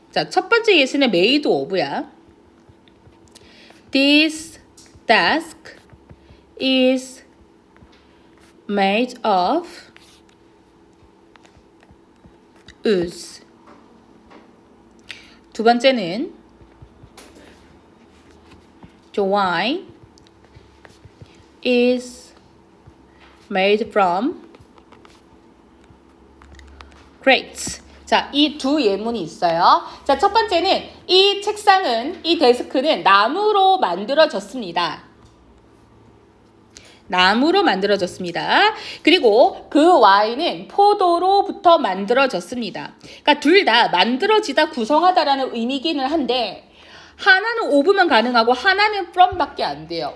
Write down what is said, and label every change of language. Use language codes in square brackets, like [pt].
[ko] 자, 첫 번째 예시는 made of야. [en] This desk is made of wood. [ko] 두 번째는 [en] the wine is made from grapes. [ko] 자, 이 두 예문이 있어요. 자, 첫 번째는 이 책상은, 이 데스크는 나무로 만들어졌습니다. 나무로 만들어졌습니다. 그리고 그 와인은 포도로부터 만들어졌습니다. 그러니까 둘 다 만들어지다, 구성하다라는 의미기는 한데 하나는 of만 가능하고 하나는 from밖에 안 돼요.